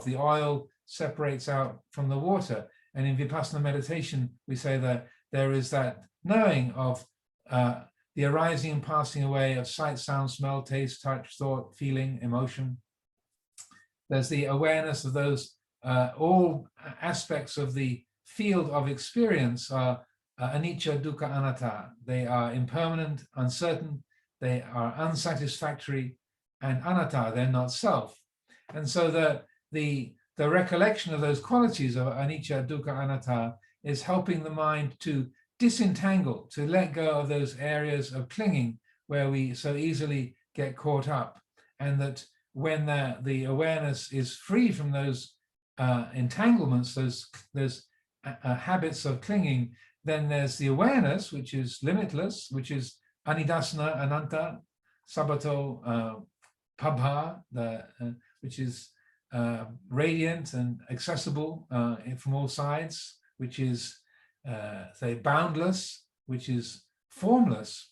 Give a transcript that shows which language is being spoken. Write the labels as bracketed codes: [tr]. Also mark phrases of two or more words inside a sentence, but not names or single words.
[en] The oil separates out from the water. And in Vipassana meditation, we say that there is that knowing of the arising and passing away of sight, sound, smell, taste, touch, thought, feeling, emotion. There's the awareness of those, all aspects of the field of experience are [pi] anicca, dukkha, anatta. [en] They are impermanent, uncertain, they are unsatisfactory, and anatta, they're not self. And so the recollection of those qualities of [pi] anicca, dukkha, anatta [en] is helping the mind to disentangle, to let go of those areas of clinging where we so easily get caught up. And that when the awareness is free from those entanglements, those habits of clinging, then there's the awareness, which is limitless, which is [pi] anidasana, ananta, sabato, pabha, [en] which is radiant and accessible from all sides, which is, say, boundless, which is formless.